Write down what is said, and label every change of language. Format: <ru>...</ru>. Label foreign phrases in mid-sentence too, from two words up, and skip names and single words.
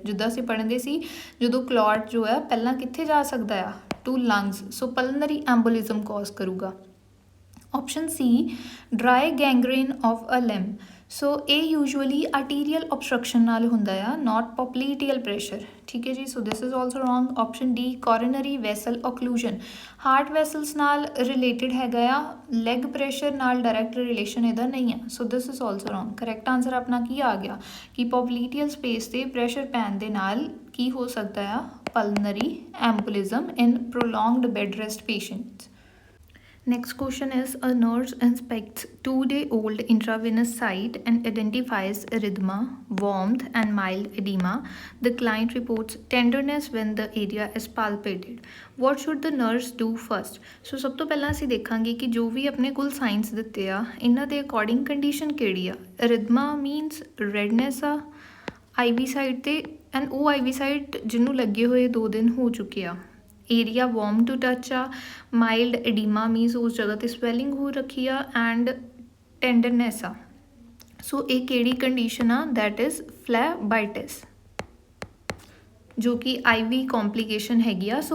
<pa>ਜਿੱਦਾਂ ਅਸੀਂ ਪੜ੍ਹਦੇ ਸੀ, ਜਦੋਂ ਕਲੌਟ ਜੋ ਹੈ ਪਹਿਲਾਂ ਕਿੱਥੇ ਜਾ ਸਕਦਾ ਆ?</pa> <en>To lungs. So pulmonary embolism cause ਕਰੂਗਾ। Option C. Dry gangrene of a limb.</en> <pa>ਸੋ ਇਹ</pa> <en>usually arterial</en> <pa>obstruction ਨਾਲ ਹੁੰਦਾ ਆ,</pa> <en>not popliteal pressure,</en> <pa>ਠੀਕ ਹੈ ਜੀ।</pa> <en>So this is also wrong. Option D coronary vessel occlusion, heart vessels</en> <pa>ਨਾਲ ਰਿਲੇਟਡ ਹੈਗਾ ਆ,</pa> <en>leg pressure</en> <pa>ਨਾਲ</pa> <en>direct relation</en> <pa>ਇਹਦਾ ਨਹੀਂ ਆ।</pa> <en>So this is also wrong. Correct answer</en> <pa>ਆਪਣਾ ਕੀ ਆ ਗਿਆ ਕਿ</pa> <en>popliteal space</en> <pa>'ਤੇ ਪ੍ਰੈਸ਼ਰ ਪੈਣ ਦੇ ਨਾਲ ਕੀ ਹੋ ਸਕਦਾ ਆ,</pa> <en>pulmonary embolism in prolonged bed rest patients। Next question is, a nurse inspects 2-day-old intravenous site and identifies erythema, warmth, and mild edema. The client reports tenderness when the area is palpated. What should the nurse do first?</en> <pa>So ਸਭ ਤੋਂ ਪਹਿਲਾਂ ਅਸੀਂ ਦੇਖਾਂਗੇ ਕਿ ਜੋ ਵੀ ਆਪਣੇ ਕੋਲ ਸਾਇੰਸ ਦਿੱਤੇ ਆ ਇਹਨਾਂ ਦੇ</pa> <en>according condition</en> <pa>ਕਿਹੜੀ ਆ।</pa> <en>erythema means redness</en> <pa>ਆ IV ਸਾਈਡ ਤੇ, ਐਂਡ ਉਹ IV ਸਾਈਡ ਜਿਹਨੂੰ ਲੱਗੇ ਹੋਏ 2 ਦਿਨ ਹੋ ਚੁੱਕੇ ਆ।</pa> <en>area warm to touch ਆ। mild edema means</en> <pa>ਉਸ ਜਗ੍ਹਾ 'ਤੇ ਸਵੈਲਿੰਗ ਹੋ ਰੱਖੀ ਆ, ਐਂਡ ਟੈਂਡਰਨੈਸ ਆ। ਸੋ ਇਹ ਕਿਹੜੀ ਕੰਡੀਸ਼ਨ ਆ,</pa> <en>that is phlebitis,</en> <pa>ਜੋ ਕਿ</pa> <en>IV complication</en> <pa>ਹੈਗੀ ਆ।</pa>